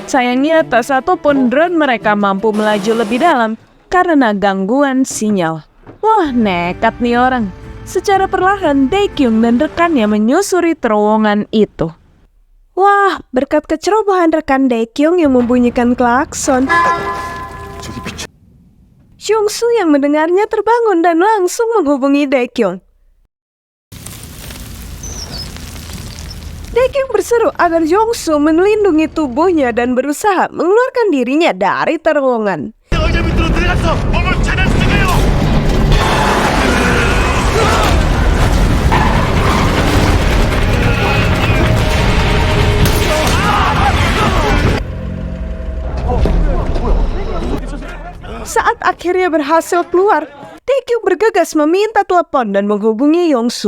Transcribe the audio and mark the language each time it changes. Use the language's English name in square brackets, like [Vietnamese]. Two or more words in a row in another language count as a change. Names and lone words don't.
[Indonesian] Sayangnya tak satu pun drone mereka mampu melaju lebih dalam karena gangguan sinyal. Wah, nekat nih orang. Secara perlahan, Daekyung dan rekannya menyusuri terowongan itu. Wah, berkat kecerobohan rekan Daekyung yang membunyikan klakson, [Korean] 저기 미쳐. [Indonesian] Jongsu yang mendengarnya terbangun dan langsung menghubungi Daekyung. Daekyung berseru agar Jongsu melindungi tubuhnya dan berusaha mengeluarkan dirinya dari terowongan. [Korean] 의자 밑으로 들어갔어. 몸을 차단시켜요. [Indonesian] Saat akhirnya berhasil keluar, Daekyung bergegas meminta telepon dan menghubungi Jongsu.